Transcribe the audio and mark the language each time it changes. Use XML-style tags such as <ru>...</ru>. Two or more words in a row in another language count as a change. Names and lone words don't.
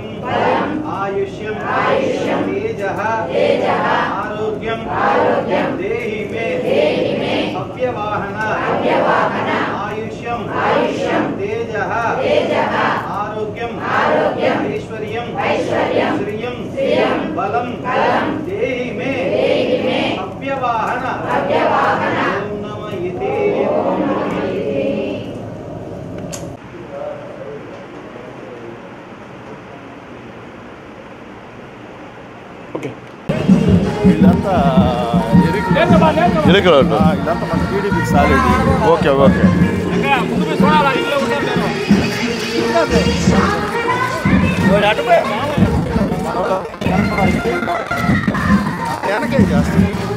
<sa>आयुष्यं तेजः आरोग्यं देहि मे अव्यवाहन आयुष्यं तेजः आरोग्यं ऐश्वर्यं श्रियं बलं देहि मे अव्यवाहन</sa> <te>వీళ్ళంతా ఇరుకులు ఇదంతా మన టీడీపీకి</te> <en>solid okay okay</en> <te>వెనకే చేస్తుంది</te>